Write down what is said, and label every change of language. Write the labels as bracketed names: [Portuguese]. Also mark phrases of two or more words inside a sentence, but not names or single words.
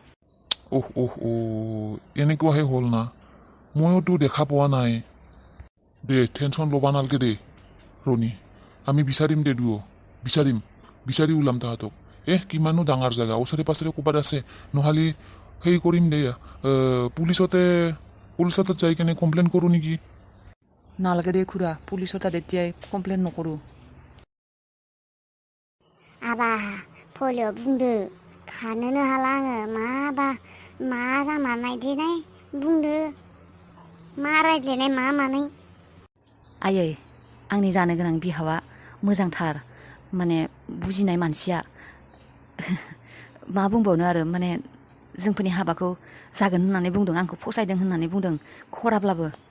[Assamese] এনেকুৱাহে হ'ল না ময়োতো দেখা পোৱা নাই দে টেনশ্যন ল'বা নালাগে দে ৰনি আমি বিচাৰিম দে বিচাৰি ওলাম তাহাঁতক কিমানো ডাঙৰ জেগা ওচৰে পাছৰে ক'ৰবাত আছে নহ'লে সেই কৰিম দে পুলিচত যাই কেনে কমপ্লেইন কৰোঁ নেকি নালাগে দে খুৰা পুলিচৰ তাত এতিয়াই কমপ্লেইন নকৰোঁ [Bodo] आबा फलिअ बुंदो खानोनो हाला आङो मा जामारनाय देनाय बुंदो मा रायज्लायनाय मा मानाय आयै आंनि जानो गोनां बिहावा मोजांथार माने बुजिनाय मानसिया मा बुंबावनो आरो माने जोंफोरनि हाबाखौ जागोन होननानै बुंदों आंखौ फसायदों होननानै बुंदों खराब्लाबो